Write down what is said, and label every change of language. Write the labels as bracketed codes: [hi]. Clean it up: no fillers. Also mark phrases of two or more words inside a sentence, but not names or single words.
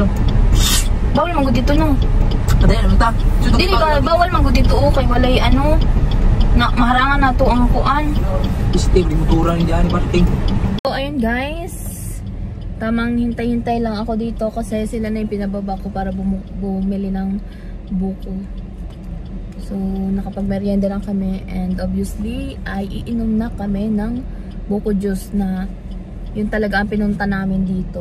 [tl] Bawal manggod dito no. [ceb] Padayan naman ta. Dili ba [tl] bawal manggod dito [ceb] kay walay ano na maharangan nato ang kuan. Steam, [tl] yung motora hindi ani parating. So ayun guys. Tamang hintay-hintay lang ako dito kasi sila na yung pinababa ko para bumili ng buko. So nakapagmerienda lang kami [en] and obviously [tl] ay iinom na kami ng buko juice na yun talaga ang pinunta namin dito.